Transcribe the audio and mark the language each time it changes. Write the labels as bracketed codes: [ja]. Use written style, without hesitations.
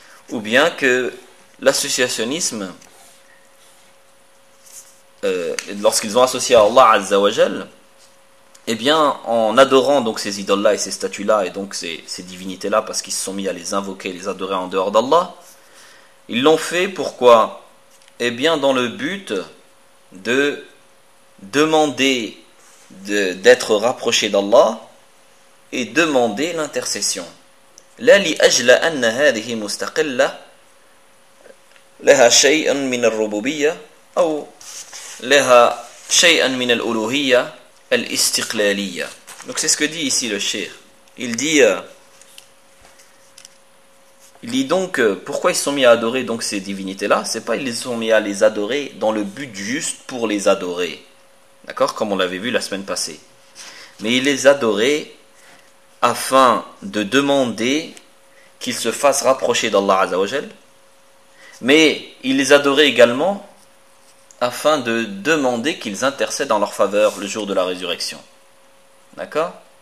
[fr] Ou bien que l'associationnisme, lorsqu'ils ont associé à Allah Azzawajal, eh bien, en adorant donc ces idoles-là et ces statues-là, et donc ces divinités-là, parce qu'ils se sont mis à les invoquer et les adorer en dehors d'Allah, ils l'ont fait pourquoi? Eh bien, dans le but de demander d'être rapprochés d'Allah et demander l'intercession. [ar] لا لأجل أن هذه مستقلة لها شيء من الربوبية أو لها شيء من الألوهية الاستقلالية. [fr] Donc c'est ce que dit ici le cheikh. Il dit donc pourquoi ils sont mis à adorer donc ces divinités-là. C'est pas ils sont mis à les adorer dans le but juste pour les adorer, d'accord, comme on l'avait vu la semaine passée. Mais ils les adoraient afin de demander qu'ils se fassent rapprocher d'Allah Azzawajal, mais ils les adoraient également afin de demander qu'ils intercèdent en leur faveur le jour de la résurrection. D'accord?